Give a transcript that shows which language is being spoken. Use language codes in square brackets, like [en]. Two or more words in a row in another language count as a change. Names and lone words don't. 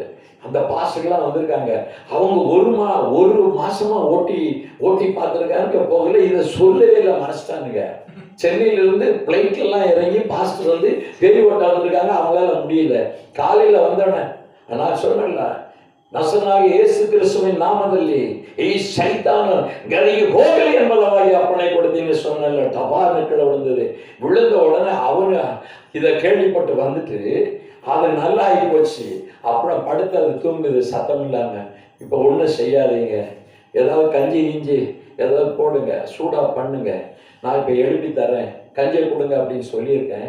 [ta] அந்த பாஸ்டர்லாம் வந்திருக்காங்க. அவங்க ஒரு மாசமா ஓட்டி பார்த்துருக்காங்க, போகல. இதை சொல்லவே இல்லை, மறைச்சிட்டானுங்க. சென்னையிலிருந்து பிளைட்லாம் இறங்கி பாஸ்டர் வந்து பேய் ஓட்ட வந்திருக்காங்க, அவங்களால முடியல. காலையில வந்தோடனே நான் சொன்னேன்ல, [kn] ನಸನಾಗಿ ಯೇಸು ಕ್ರಿಸ್ತುವಿನ ನಾಮದಲ್ಲಿ ಈ ಸೈತಾನ ಗರಿಗೆ ಹೋಗಲಿ ಎಂಬುದಾಗಿ ಅಪ್ಪಣೆ ಕೊಡ್ತೀನಿ சொன்னல. [ta] டபார்னு கீழே விழுந்தது. விழுந்த உடனே அவனு இதை கேள்விப்பட்டு வந்துட்டு அது நல்லா ஆகி போச்சு. அப்புறம் படுத்து அது தூங்குது சத்தம் இல்லாம. இப்போ ஒன்றும் செய்யாதீங்க, ஏதாவது கஞ்சி கிஞ்சி ஏதாவது போடுங்க, சூடா பண்ணுங்க, நான் இப்போ எழுப்பி தரேன், கஞ்சியை கொடுங்க அப்படின்னு சொல்லியிருக்கேன்.